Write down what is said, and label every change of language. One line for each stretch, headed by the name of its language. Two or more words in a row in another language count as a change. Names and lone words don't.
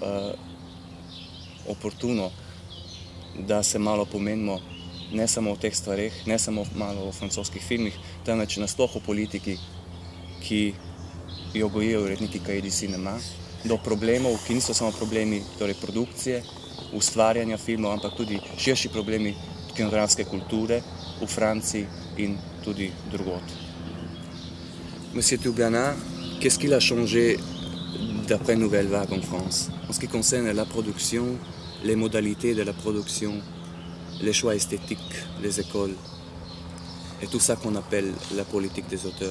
Slovenian: oportuno, da se malo pomenimo ne samo o teh stvareh, ne samo malo o francoskih filmih, temveč nasploh o politiki, ki jo gojijo uredniki Cahiers du Cinéma, do problemov, ki niso samo problemi torej produkcije, ustvarjanja filmov, ampak tudi širši problemi kinografske kulture v Franciji in tudi drugod.
French: Monsieur Toubiana, qu'est-ce qu'il a changé d'après Nouvelle Vague en France en ce qui concerne la production, les modalités de la production, les choix esthétiques, les écoles et tout ça qu'on appelle la politique des auteurs?